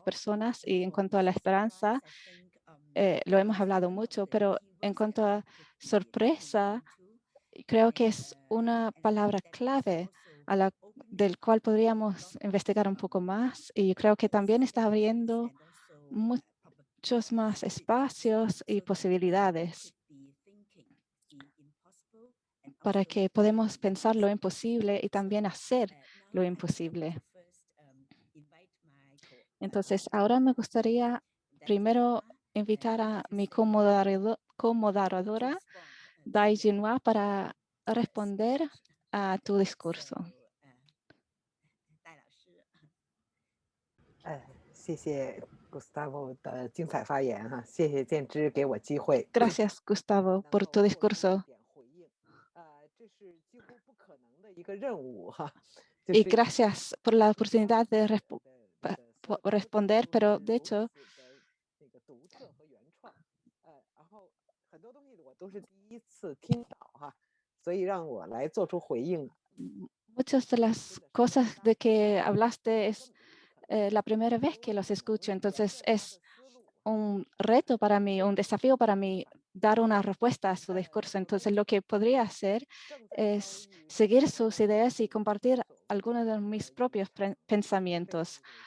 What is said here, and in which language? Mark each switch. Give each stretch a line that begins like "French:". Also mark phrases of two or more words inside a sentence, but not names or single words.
Spanish: personas, y en cuanto a la esperanza, lo hemos hablado mucho, pero en cuanto a sorpresa, creo que es una palabra clave del cual podríamos investigar un poco más, y creo que también está abriendo muchos más espacios y posibilidades para que podamos pensar lo imposible y también hacer lo imposible. Entonces, ahora me gustaría primero invitar a mi comoderadora, Dai Jinhua, para responder a tu discurso.
Chinese: 谢谢 Gustavo 的精彩发言哈，谢谢建之给我机会。
Spanish: Gracias, Gustavo, por tu discurso.
Chinese: 这是几乎不可能的一个任务哈。
Spanish: Y gracias por la oportunidad de responder, pero de hecho,
Chinese: 那个独特和原创，然后很多东西我都是第一次听到哈，所以让我来做出回应。
Spanish: muchas de las cosas de que hablaste es la primera vez que los escucho, entonces es un reto para mí, un desafío para mí dar una respuesta a su discurso. Entonces lo que podría hacer es seguir sus ideas y compartir algunos de mis propios pensamientos.